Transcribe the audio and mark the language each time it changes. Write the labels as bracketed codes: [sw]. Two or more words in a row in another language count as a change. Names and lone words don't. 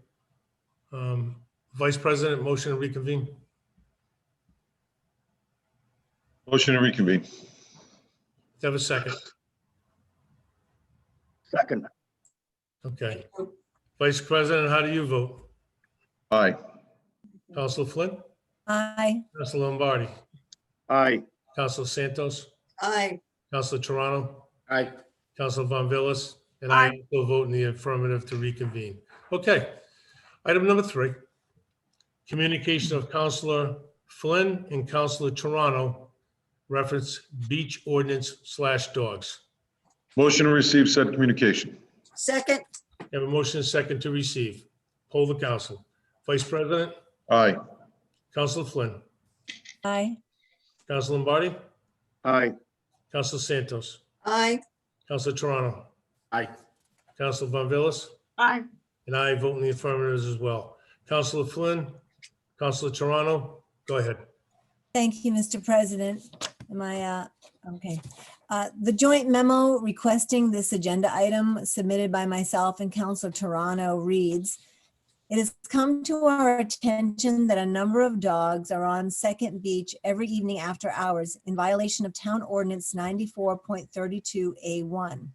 [en] Vice President, motion to reconvene. Motion to reconvene. Have a second. Second. Okay. Vice President, how do you vote? Aye. Councilor Flynn? Aye. Councilor Lombardi? Aye. Councilor Santos? Aye. Councilor Toronto? Aye. Councilor Von Villis? And I will vote in the affirmative to reconvene. Okay. Item number 3. Communication of Councilor Flynn and Councilor Toronto, reference beach ordinance/dogs. Motion to receive said communication. Second. Have a motion and second to receive. Poll the council. Vice President, Aye. Councilor Flynn, Aye. Councilor Lombardi, Aye. Councilor Santos, Aye. Councilor Toronto, Aye. Councilor Von Villis, Aye. and I vote in the affirmative as well. Councilor Flynn, Councilor Toronto, go ahead. Thank you, Mr. President. Am I, okay. The joint memo requesting this agenda item submitted by myself and Councilor Toronto reads, it has come to our attention that a number of dogs are on Second Beach every evening after hours in violation of Town Ordinance 94.32A1.